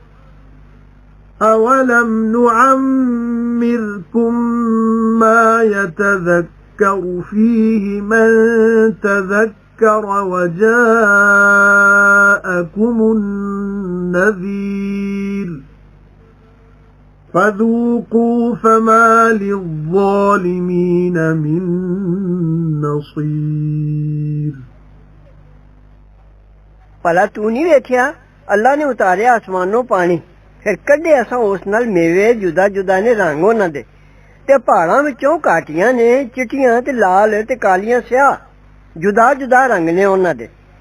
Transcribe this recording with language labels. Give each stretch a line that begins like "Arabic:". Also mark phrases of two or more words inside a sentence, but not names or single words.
Arabic: أولم نعمركم ما يتذكر فيه من تذكر وجاءكم النذير فذوقوا فما للظالمين من نصير
Punjabi: ਭਲਾ ਤੂੰ ਨਹੀਂ ਵੇਖਿਆ ਅੱਲਾ ਨੇ ਉਤਾਰਿਆ ਆਸਮਾਨੋਂ ਪਾਣੀ ਫਿਰ ਕੱਢੇ ਅਸਾਂ ਉਸ ਨਾਲ ਮੇਵੇ ਜੁਦਾ ਜੁਦਾ ਨੇ ਰੰਗ ਉਹਨਾਂ ਦੇ ਤੇ ਪਹਾੜਾਂ ਵਿੱਚੋਂ ਕਾਟੀਆਂ ਨੇ ਚਿੱਟੀਆਂ ਤੇ ਲਾਲ ਤੇ ਕਾਲੀਆਂ ਸਿਆਹ ਜੁਦਾ ਜੁਦਾ ਰੰਗ ਨੇ ਉਹਨਾਂ ਦੇ